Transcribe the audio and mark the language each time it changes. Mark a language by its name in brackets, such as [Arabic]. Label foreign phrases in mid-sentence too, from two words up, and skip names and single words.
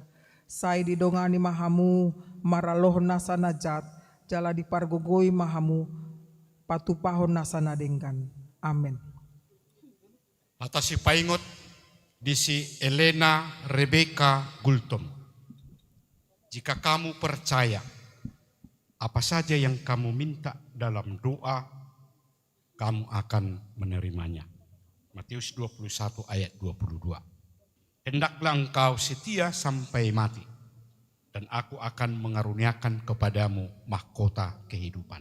[Batak Toba] Sai didongani mahamu maraloh nasa najat, jala dipargogoi mahamu patupahon nasa nadenggan. Amin. Atas si paingot di si Elena Rebecca Gultom. [Indonesian] Jika kamu percaya, apa saja yang kamu minta dalam doa, kamu akan menerimanya. Matius 21 ayat 22. Hendaklah engkau setia sampai mati, dan aku akan mengaruniakan kepadamu mahkota kehidupan.